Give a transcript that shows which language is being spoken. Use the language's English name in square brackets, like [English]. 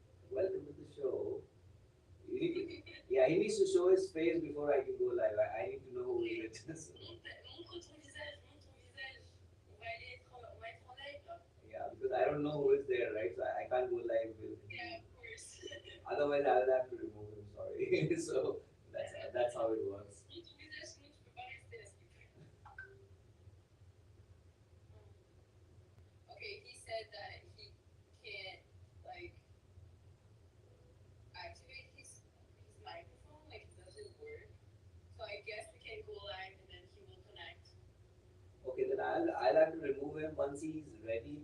[English] welcome to the show. You need to Yeah, he needs to show his face before I can go live. I need to know who is it. So, [French] montre ton visage. On va être en live là. [English] yeah, because I don't know who is there, right? So I can't go live with him. Yeah, of course. Otherwise, I'll have to remove him. Sorry. So that's how it works. [French] Montre ton visage, sinon tu peux pas rester à skip. [English] Okay, he said that he can't like activate his microphone, like it doesn't work. So I guess we can go live and then he will connect. Okay, then I'll have to remove him once he's ready.